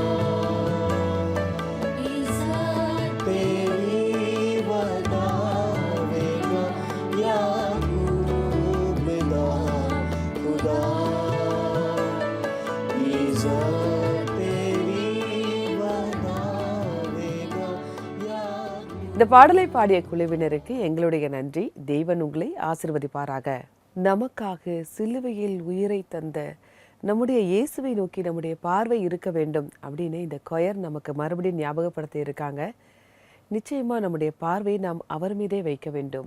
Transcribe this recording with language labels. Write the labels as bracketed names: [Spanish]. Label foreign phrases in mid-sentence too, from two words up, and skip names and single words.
[Punjabi] ਇੱਜ਼ਤ ਤੇਰੀ ਬਤਾਵੇਗਾ ਯਾਕੂਬ ਦਾ ਖ਼ੁਦਾ, ਇੱਜ਼ਤ ਤੇਰੀ ਬਤਾਵੇਗਾ ਯਾਕੂਬ। [Tamil] இந்த பாடலை பாடிய குழுவினருக்கு எங்களுடைய நன்றி. தேவன் உங்களை ஆசீர்வதிப்பாராக. நமக்காக சிலுவையில் உயிரை தந்த நம்முடைய இயேசுவை நோக்கி நம்முடைய பார்வை இருக்க வேண்டும் அப்படின்னு இந்த கொயர் நமக்கு மறுபடியும் ஞாபகப்படுத்தி இருக்காங்க. நிச்சயமா நம்முடைய பார்வையை நாம் அவர் மீதே வைக்க வேண்டும்.